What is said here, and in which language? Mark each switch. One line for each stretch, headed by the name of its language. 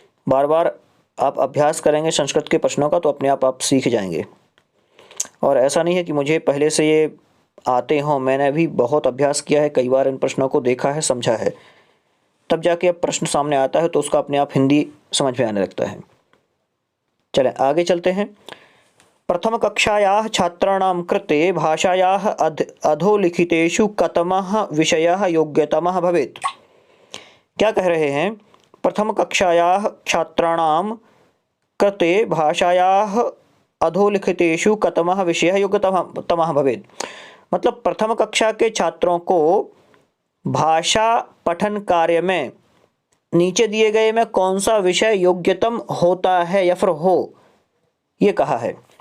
Hindi: बार बार आप अभ्यास करेंगे संस्कृत के प्रश्नों का तो अपने आप सीख जाएंगे। और ऐसा नहीं है कि मुझे पहले से ये आते हों, मैंने भी बहुत अभ्यास किया है, कई बार इन प्रश्नों को देखा है, समझा है, तब जाके अब प्रश्न सामने आता है तो उसका अपने आप हिंदी समझ में आने लगता है। चलें आगे चलते हैं।
Sanskrit: प्रथम कक्षायाः छात्राणां कृते भाषायाः अधोलिखितेषु कतमः विषयः योग्यतमः भवेत्।
Hindi: क्या कह रहे हैं?
Sanskrit: प्रथम कक्षायाः छात्राणां कृते भाषायाः अधोलिखितेषु कतमः विषयः योग्यतमः भवेत्,
Hindi: मतलब प्रथम कक्षा के छात्रों को भाषा पठन कार्य में नीचे दिए गए में कौन सा विषय योग्यतम होता है या फिर हो, ये कहा है।